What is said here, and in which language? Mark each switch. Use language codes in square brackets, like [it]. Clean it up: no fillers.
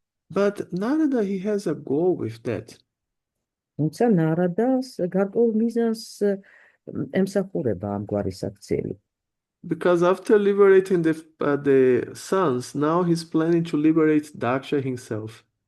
[en] But Narada, he has a goal with that. [ka] თუმცა ნარადას გარკვეულ მიზანს ემსახურება ამგვარი საქციელი. [en] Because after liberating the sons, now he's planning to liberate Daksha himself.